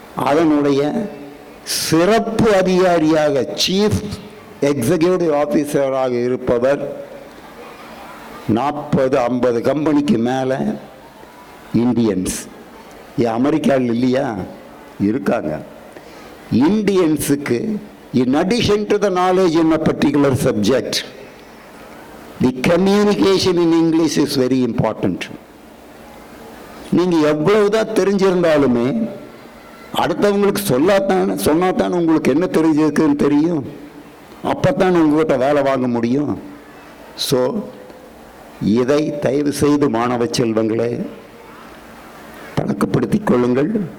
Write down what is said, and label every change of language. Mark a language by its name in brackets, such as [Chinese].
[Tamil] அதனுடைய சிறப்பு அதிகாரியாக, சீஃப் எக்ஸிக்யூட்டிவ் ஆஃபீஸராக இருப்பவர் 40-50 கம்பெனிக்கு மேலே இந்தியன்ஸ். அமெரிக்காவில் இல்லையா? இருக்காங்க. [English] இந்தியன்ஸுக்கு in addition to the knowledge in a particular subject, the communication in English is very important. [Tamil] நீங்கள் எவ்வளவுதான் தெரிஞ்சிருந்தாலுமே அடுத்தவங்களுக்கு சொன்னாதான் உங்களுக்கு என்ன தெரிஞ்சிருக்குன்னு தெரியும். அப்போத்தான் உங்கள்கிட்ட வேலை வாங்க முடியும். ஸோ இதை தயவு செய்து மாணவ செல்வங்களே பழக்கப்படுத்திக் கொள்ளுங்கள்.